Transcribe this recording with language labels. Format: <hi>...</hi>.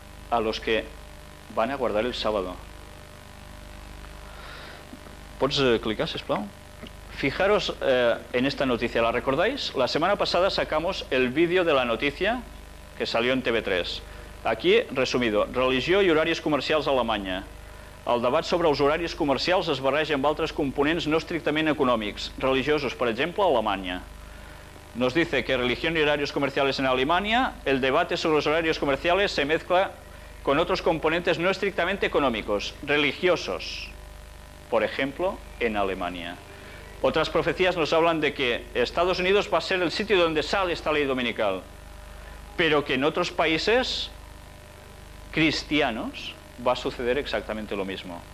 <es>A los que van a guardar el sábado.</es> <ca>¿Pots clicar, sisplau?</ca> <es>Fijaros en esta noticia, ¿la recordáis? La semana pasada sacamos el vídeo de la noticia que salió en TV3. Aquí, resumido:</es> <ca>religió i horaris comercials a Alemanya. El debat sobre els horaris comercials es barreja amb altres components no estrictament econòmics, religiosos, per exemple, a Alemanya.</ca> <es>Nos dice que religión y horarios comerciales en Alemania, el debate sobre los horarios comerciales se mezcla con otros componentes no estrictamente económicos, religiosos, por ejemplo, en Alemania. Otras profecías nos hablan de que Estados Unidos va a ser el sitio donde sale esta ley dominical, pero que en otros países cristianos va a suceder exactamente lo mismo.</es>